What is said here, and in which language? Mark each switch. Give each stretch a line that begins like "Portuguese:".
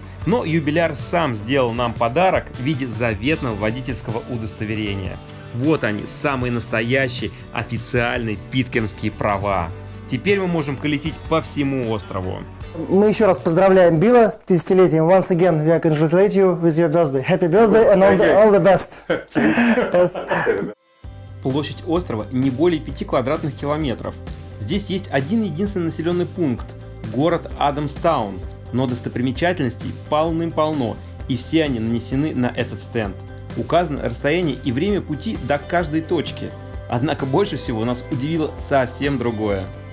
Russian: Но юбиляр сам сделал нам подарок в виде заветного водительского удостоверения. Вот они, самые настоящие официальные питкернские права. Теперь мы можем колесить по всему острову. Мы еще раз поздравляем Билла с 50-летием.
English: Once again, we congratulate you with your birthday. Happy birthday and all the best. Yes.
Russian: Площадь острова не более 5 квадратных километров. Здесь есть один единственный населенный пункт – город Адамстаун. Но достопримечательностей полным-полно, и все они нанесены на этот стенд. Указано расстояние и время пути до каждой точки. Однако больше всего нас удивило совсем другое.